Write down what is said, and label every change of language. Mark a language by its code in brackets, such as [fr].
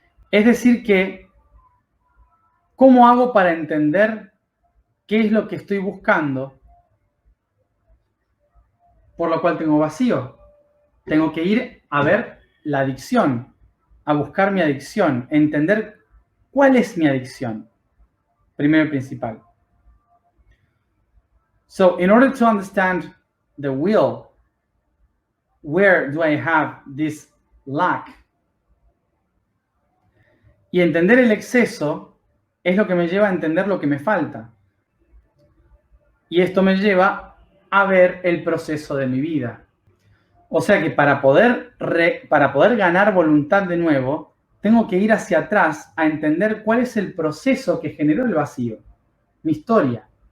[es] Es decir que, ¿cómo hago para entender qué es lo que estoy buscando, por lo cual tengo vacío? Tengo que ir a ver la adicción, a buscar mi adicción, entender cuál es mi adicción, primero y principal. [en] So, in order to understand the will, where do I have this lack? [es] Y entender el exceso es lo que me lleva a entender lo que me falta. Y esto me lleva a ver el proceso de mi vida. O sea que para poder ganar voluntad de nuevo, tengo que ir hacia atrás a entender cuál es el proceso que generó el vacío, mi historia.